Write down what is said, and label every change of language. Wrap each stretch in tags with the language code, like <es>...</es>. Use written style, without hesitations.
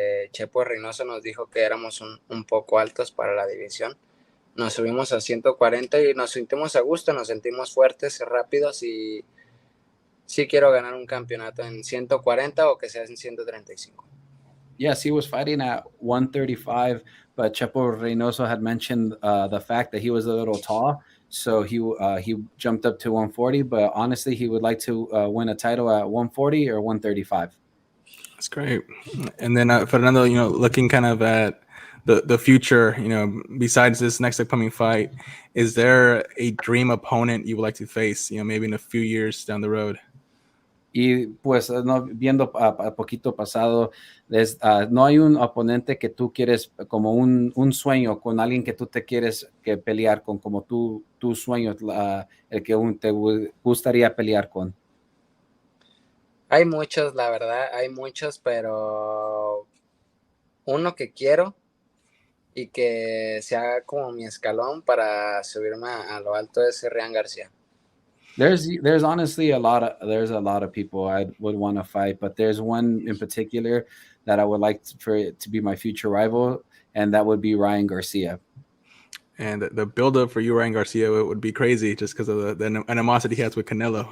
<es>Chepo Reynoso nos dijo que éramos un poco altos para la división. Nos subimos a 140 y nos sentimos a gusto, nos sentimos fuertes, rápidos y sí quiero ganar un campeonato en 140 o que sea en 135.</es> <en>Yes, he was fighting at 135, but Chepo Reynoso had mentioned the fact that he was a little tall. So he jumped up to 140, but honestly, he would like to win a title at 140 or 135. That's great. And then Fernando, looking kind of at the future, besides this next upcoming fight, is there a dream opponent you would like to face, maybe in a few years down the road?</en> <es>Y pues no, viendo a poquito pasado, no hay un oponente que tú quieres como un sueño con alguien que tú te quieres que pelear con, como tu sueño, el que te gustaría pelear con. Hay muchos, la verdad, hay muchos, pero uno que quiero y que sea como mi escalón para subirme a lo alto es Ryan García.</es> <en>There's honestly a lot of people I would want to fight, but there's one in particular that I would like for it to be my future rival, and that would be Ryan Garcia. And the build-up for you, Ryan Garcia, would be crazy just because of the animosity he has with Canelo.</en>